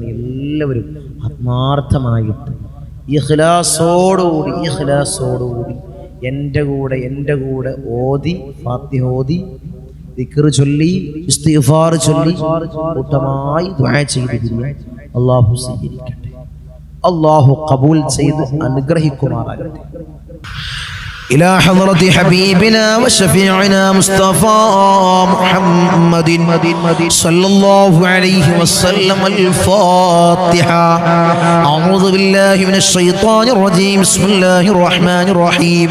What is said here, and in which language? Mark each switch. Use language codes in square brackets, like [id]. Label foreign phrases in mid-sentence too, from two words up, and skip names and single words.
[ml] എല്ലാവരും ആത്മാർത്ഥമായിട്ട് ഇഖ്ലാസോടുകൂടി എൻ്റെ കൂടെ ഓതി, ഫാത്തിഹ ഓതി, ദിക്ർ ചൊല്ലി, ഇസ്തിഗ്ഫാർ ചൊല്ലി കൂട്ടമായി ദുആ ചെയ്തിരിക്കുക. അല്ലാഹു സ്വീകരിക്കട്ടെ, അല്ലാഹു ഖബൂൽ ചെയ്ത് അനുഗ്രഹിക്കുമാറാകട്ടെ. [ar] إلى حضرة حبيبنا وشفيعنا مصطفى محمد صلى الله عليه وسلم الفاتحة. أعوذ بالله من الشيطان الرجيم. بسم الله الرحمن الرحيم.